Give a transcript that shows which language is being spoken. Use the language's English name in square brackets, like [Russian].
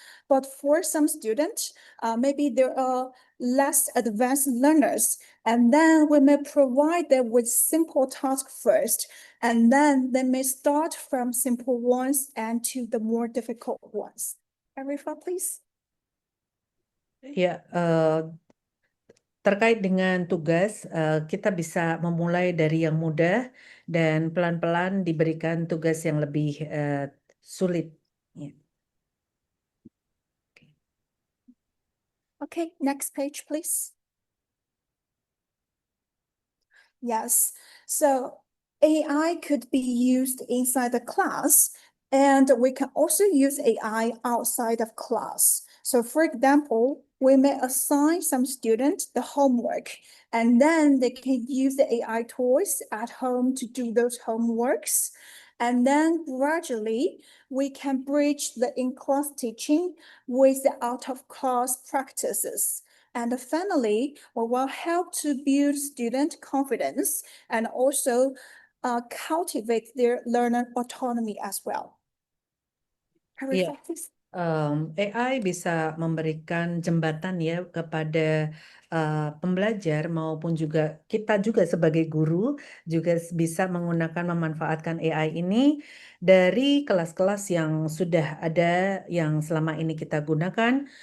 [English] But for some students, maybe there are less advanced learners, and then we may provide them with simple tasks first, and then they may start from simple ones and to the more difficult ones. Everyone, please. [Indonesian] Ya, terkait dengan tugas, kita bisa memulai dari yang mudah dan pelan-pelan diberikan tugas yang lebih sulit. Ya. [English] Okay, next page, please. Yes, so AI could be used inside the class, and we can also use AI outside of class. So for example, we may assign some students the homework, and then they can use the AI tools at home to do those homeworks. And then gradually, we can bridge the in-class teaching with the out-of-class practices. And finally, we will help to build student confidence and also cultivate their learner autonomy as well. [Indonesian] Iya, [English] Arifa, please. [Indonesian] AI bisa memberikan jembatan ya kepada pembelajar maupun juga kita juga sebagai guru juga bisa menggunakan memanfaatkan AI ini dari kelas-kelas yang sudah ada yang selama ini kita gunakan.